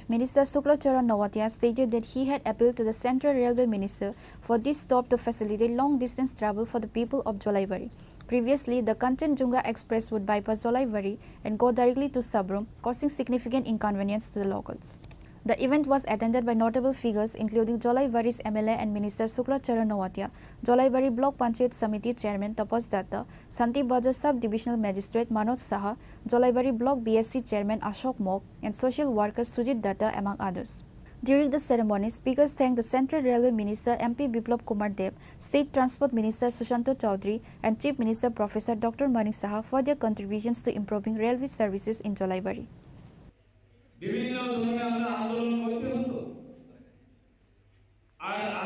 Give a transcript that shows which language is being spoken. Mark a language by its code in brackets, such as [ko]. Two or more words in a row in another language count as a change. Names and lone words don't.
[en] Minister Suklacharan Nuatia stated that he had appealed to the Central Railway Minister for this stop to facilitate long-distance travel for the people of Jolaibari. Previously, the Kanchenjunga Express would bypass Jolaibari and go directly to Sabrum, causing significant inconvenience to the locals. The event was attended by notable figures including Jolaibari's MLA and Minister Suklacharan Nuatia, Jolaibari Block Panchayat Samiti Chairman Tapas Datta, Santi Bazar Sub-Divisional Magistrate Manoj Saha, Jolaibari Block BSC Chairman Ashok Mok, and social worker Sujit Datta, among others. During the ceremony, speakers thanked the Central Railway Minister MP Biplab Kumar Deb, State Transport Minister Sushanto Chaudhary, and Chief Minister Professor Dr. Manik Saha for their contributions to improving railway services in Jolaibari. [bn] বিভিন্ন ধরনের আমরা আন্দোলন করতে হতো, আর